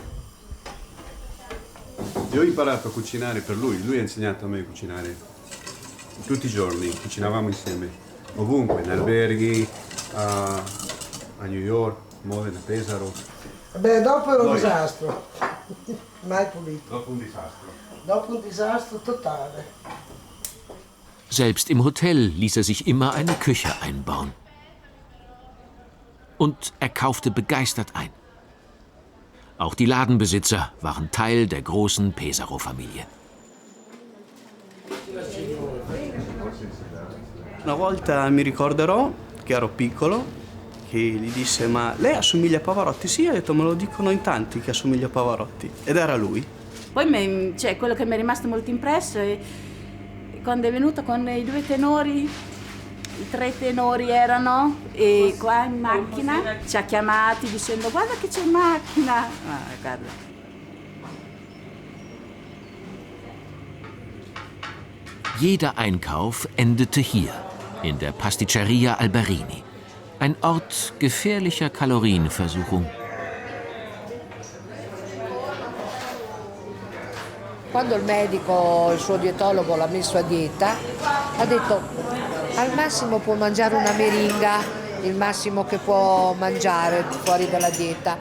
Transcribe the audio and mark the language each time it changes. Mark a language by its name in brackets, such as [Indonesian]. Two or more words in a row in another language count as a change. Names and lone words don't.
[Italian] Io ho imparato a cucinare per lui ha insegnato a me a cucinare tutti i giorni, cucinavamo insieme, ovunque, in alberghi, a New York, Modena, Pesaro. Beh, dopo era un disastro, mai pulito. Dopo un disastro. Dopo un disastro totale. [German] Selbst im Hotel ließ er sich immer eine Küche einbauen. Und er kaufte begeistert ein. Auch die Ladenbesitzer waren Teil der großen Pesaro-Familie. [Italian] Una volta mi ricorderò che ero piccolo, che gli disse: ma lei assomiglia a Pavarotti? Sì, ho detto, me lo dicono in tanti che assomiglia a Pavarotti. Ed era lui. Poi quello che mi è rimasto molto impresso è quando è venuto con i 2 tenori, i 3 tenori erano, e qua in macchina ci ha chiamati dicendo: guarda che c'è in macchina. Guarda. [German] Jeder Einkauf endete hier, in der Pasticceria Alberini. Ein Ort gefährlicher Kalorienversuchung. [Italian] Quando il medico, il suo dietologo, l'ha messo a dieta, ha detto: al massimo può mangiare una meringa, il massimo che può mangiare fuori dalla dieta.